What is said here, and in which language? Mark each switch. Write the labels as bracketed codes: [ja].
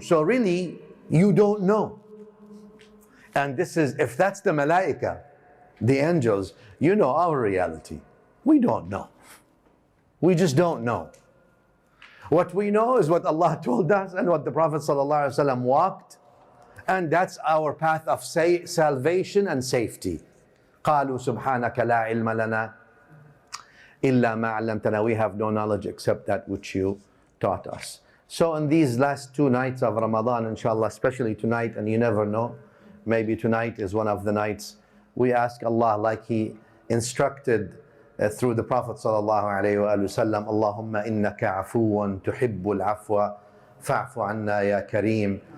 [en] So really, you don't know. And this is, if that's the Malaika, the angels, you know our reality. We don't know. We just don't know. What we know is what Allah told us and what the Prophet ﷺ walked. And that's our path of salvation and safety. [ar] قالوا سبحانك لا علم لنا إلا ما علمتنا. [en] We have no knowledge except that which you taught us. So in these last 2 nights of Ramadan, inshallah, especially tonight, and you never know, maybe tonight is one of the nights, we ask Allah, like He instructed through the Prophet sallallahu alaihi wasallam, [ar] Allahumma innaka afuwan tuhibbul afwa fa'fu anna ya kareem.